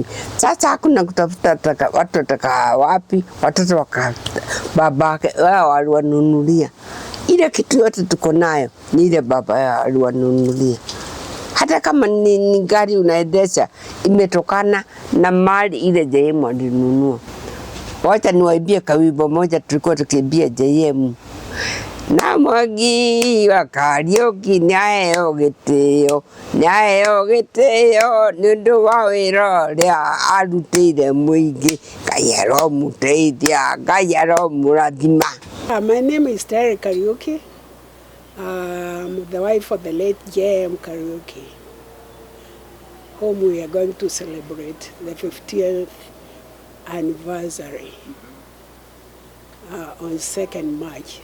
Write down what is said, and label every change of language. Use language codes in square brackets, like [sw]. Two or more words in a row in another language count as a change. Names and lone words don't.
[sw] Sasa hakuna kutafuta watu wataka wapi, watoto babake wao aliwanunulia. Ile kitu yote tuko nayo ni ile baba yao aliwanunulia. Hata kama ni gari unaendesha imetokana na mali ile JM alinunua. Wacha niwaibie kawimbo moja tulikuwa tukiimbia JM. [ki] Na Mwangi wa Kariuki nyayo gitio nundu wa wira ria arutire muingi Ngai muteithia Ngai murathima. [en] My name is Terry Kariuki. I'm the wife of the late JM Kariuki, whom we are going to celebrate the 50th anniversary on 2nd March.